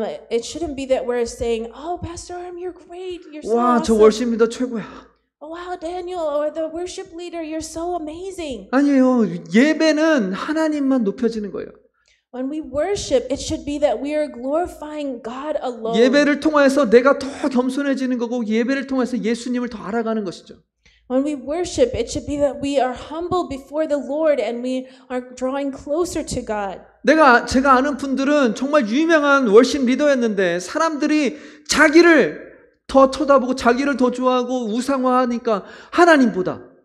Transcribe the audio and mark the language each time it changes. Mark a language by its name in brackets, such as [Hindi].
[English] It shouldn't be that we're saying, oh Pastor Yoram, you're great, you're so [Korean] 와, [English] awesome. [Korean] 저 월십 리더 최고야. [English] Oh wow, Daniel, or the worship leader, you're so amazing. [Korean] 아니에요. 예배는 하나님만 높여지는 거예요. [English] When we worship, it should be that we are glorifying God alone. [Korean] 예배를 통해서 내가 더 겸손해지는 거고 예배를 통해서 예수님을 더 알아가는 것이죠. [English] When we worship, it should be that we are humble before the Lord and we are drawing closer to God. [Korean] 제가 아는 분들은 정말 유명한 월십 리더였는데 사람들이 자기를 더 쳐다보고 자기를 더 좋아하고 우상화하니까 하나님보다